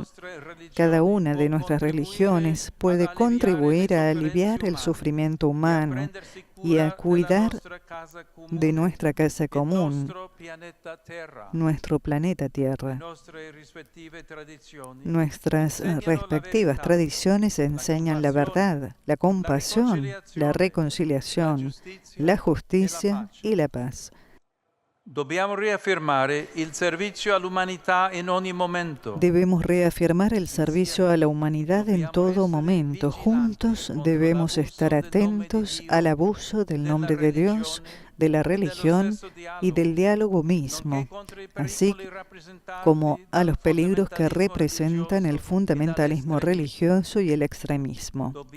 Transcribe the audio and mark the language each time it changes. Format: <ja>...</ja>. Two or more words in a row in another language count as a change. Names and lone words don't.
<es>Cada una de nuestras religiones puede contribuir a aliviar el sufrimiento humano y a cuidar de nuestra casa común, nuestro planeta Tierra. Nuestras respectivas tradiciones enseñan la verdad, la compasión, la reconciliación, la justicia y la paz.</es> <it>Dobbiamo riaffermare il servizio all'umanità in ogni momento.</it> <es>Debemos reafirmar el servicio a la humanidad en todo momento. Juntos debemos estar atentos al abuso del nombre de Dios, de la religión y del diálogo mismo, así como a los peligros que representan el fundamentalismo religioso y el extremismo.</es>